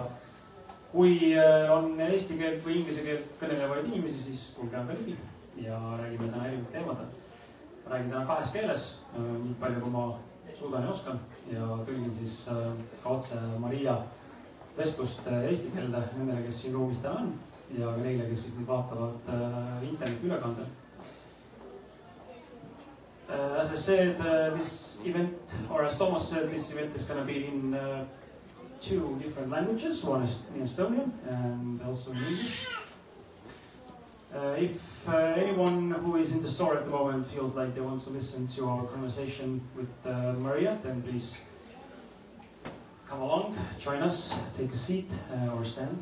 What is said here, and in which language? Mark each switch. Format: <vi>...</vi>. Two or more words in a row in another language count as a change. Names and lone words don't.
<et>Kui on eesti keelt või inglise keelt kõnelevaid inimesi, siis tulge aga ligi ja räägime täna erinevad teemadel. Räägin täna 2 keeles, nii palju kui ma suudan ja oskan ja tõlgin siis ka otse Maria vestlust eesti keelde nendele, kes siin ruumis täna on ja ka neile, kes siis nüüd vaatavad internetiülekandel.</et> <en>As I said, this event, or as Thomas said, this event is going to be in 2 different languages. One is in Estonian and also in English. If anyone who is in the store at the moment feels like they want to listen to our conversation with Maria, then please come along, join us, take a seat or stand.</en>